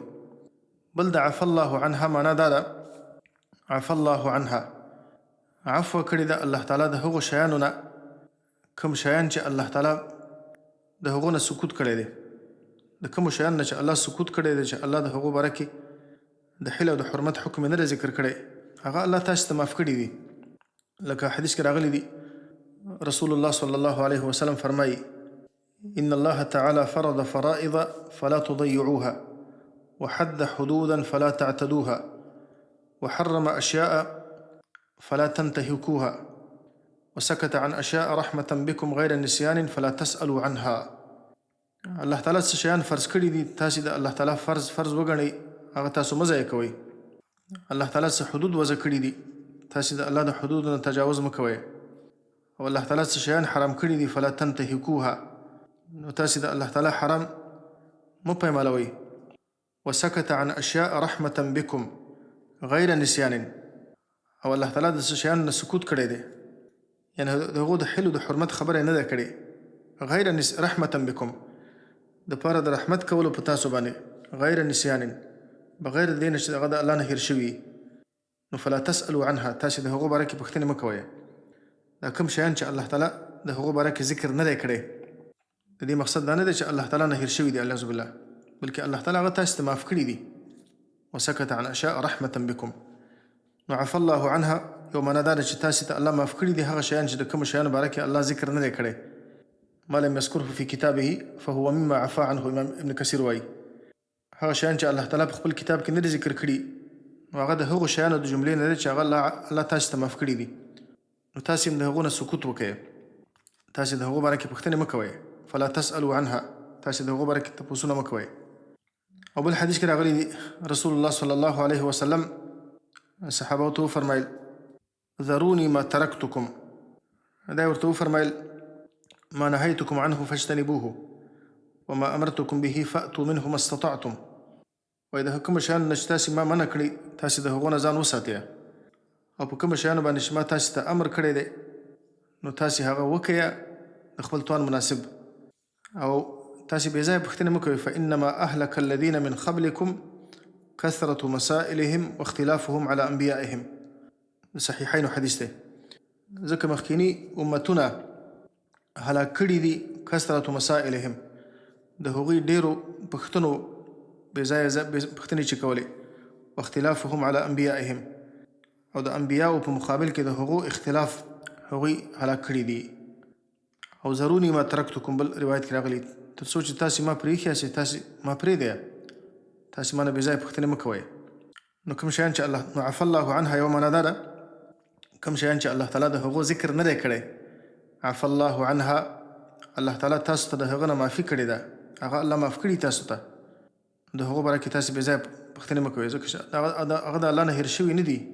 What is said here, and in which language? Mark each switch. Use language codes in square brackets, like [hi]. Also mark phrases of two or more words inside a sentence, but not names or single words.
[ps] بل د [ar] عفا الله عنها [ps] معنا دا ده، [ar] عفا الله عنها، [ps] عفو کړې ده الله تعالی د هغو شیانو نه، کوم شیان چې الله تعالی د هغو نه سکوت کړی دی، د کومو شیانو نه چې الله سکوت کړی دی، چې الله د هغو باره کې د حل او د حرمت حکم نه دی ذکر کړی، هغه الله تاسې ته معاف کړي دي. لکه حدیث کې راغلی دي، رسول الله [ar] صلی الله علیه وسلم [ps] فرمایي: [ar] ان الله تعالى فرض فرائض فلا تضيعوها وحد حدودا فلا تعتدوها وحرم أشياء فلا تنتهكوها وسكت عن أشياء رحمة بكم غير نسيان فلا تسألوا عنها. [ps] الله تعالی څه شیان فرض کړي دي، تاسې د الله تعالی فرض وګڼئ، هغه تاسو مه ضایع کوئ. الله تعالی څه حدود وضع کړي دي، تاسې د الله د حدودو نه تجاوز مه کوئ. او الله تعالی څه شیان حرام کړي دي، فلا تنتهکوها، نو تاسې د الله تعالی حرام مه پیمالوئ. [ar] وسكت عن أشياء رحمة بكم غیر نسیان، [ps] او الله تعالی د څه شیانو نه سکوت کړی دی، یعنې د هغو د حل او د حرمت خبره یې نه ده کړې. [ar] غیر رحمة بكم، [ps] د پاره د رحمت کولو په تاسو باندې، [ar] غیر نسیان، [ps] بغیر د دې نه چې هغه د الله نه هېر شوي، نو [ar] فلا تسألوا عنها، [ps] تاسې د هغو باره کې پوښتنې مه کوئ. دا کوم شیان چې الله تعالی د هغو باره کې ذکر نه دی کړی، د دې مقصد دا نه دی چې الله تعالی نه هېر شوي دي [ar] اعوذ بالله، [ps] بلکې الله تعالی هغه تاسې ته معاف کړي دي. [ar] وسكت عن أشياء رحمة بكم، [ps] نو [ar] عفا الله عنها [ps] یو معنا دا ده چې تاسې ته الله معاف کړي دي هغه شیان چې د کومو شیانو باره کې الله ذکر نه دی کړی. [ar] ما لم يذكره في كتابه فهو مما عفا عنه، [ps] امام ابن کثیر وایي هغه شیان چې الله تعالی په خپل کتاب کې نه دی ذکر کړي، نو هغه د هغو شیانو د جملې نه دی چې هغه الله تاسې ته معاف کړي دي. نو تاسې هم د هغو نه سکوت وکئ، تاسې د هغو باره کې پوښتنې مه کوئ. [ar] فلا تسألوا عنها، [ps] تاسې د هغو باره کې تپوسونه مه کوئ. او بل حدیث کې راغلی دی، رسول الله [ar] صلی الله علیه وسلم [ps] صحابو ته وفرمایل: [ar] ذروني ما ترکتکم، [ps] دا ورته وفرمایل [ar] ما نهیتکم عنه فاجتنبوه وما امرتکم به فأتوا منه ما استطعتم. [ps] وایي د کومو شیانو نه چې تاسې ما منع کړي، تاسې د هغو نه ځان وساتئ، او په کومو شیانو باندې چې ما تاسې ته امر کړی دی، نو تاسې هغه وکئ د خپل توان مناسب، او تاسې بې ځایه پوښتنې مه کوئ. [ar] فإنما أهلك الذين من قبلكم كثرة مسائلهم واختلافهم على أنبيائهم، [ps] د صحیحینو حدیث دی. ځکه مخکیني امتونه هلاک کړي دي، [ar] کثرة مسائلهم، [ps] د هغوی ډېرو پوښتنو بې ځایه پوښتنې چې کولې، [ar] واختلافهم على أنبيائهم، [ps] او د انبیاو په مقابل کې د هغو اختلاف هغوی هلاک کړي دي. او [ar] ذروني ما ترکتکم [ps] بل روایت کې راغلی، تر څو چې تاسې ما پرېښي یاست، تاسې ما پرېږدئ، تاسې ما نه بې ځایه پوښتنې مه کوئ. نو کوم شیان چې الله، نو [ar] عفا الله عنها [ps] یو معنا دا ده، کوم شیان چې الله تعالی د هغو ذکر نه دی کړی، [ar] عفا الله عنها، [ps] الله تعالی تاسو ته د هغه نه معافي کړې ده، هغه الله معاف کړي تاسو ته، د هغو باره کې تاسې بې ځایه پوښتنې مه کوئ، ځکه چې هغه د الله نه هېر شوي نه دي.